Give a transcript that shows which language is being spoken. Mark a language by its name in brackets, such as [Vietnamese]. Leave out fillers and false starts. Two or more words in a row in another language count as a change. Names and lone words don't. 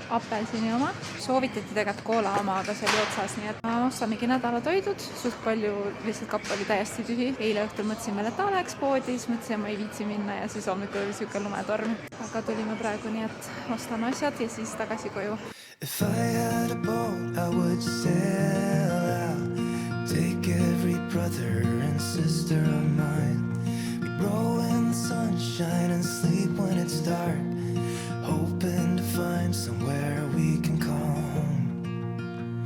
[Estonian] apelsini oma. Soovitati tegelikult koola oma, aga see oli otsas, nii et ostamegi nädalatoidud. Suht palju, lihtsalt kapp oli täiesti tühi. Eile õhtul mõtlesin veel, et läheks poodi, siis mõtlesin, ma ei viitsi minna ja siis hommikul oli siuke lumetorm. Aga tulime praegu, nii et ostame asjad ja siis tagasi koju. [English] If I had a boat, I would sail out. Take every brother and sister of mine. We'd roll in the sunshine and sleep when it's dark. Hoping to find somewhere we can call home.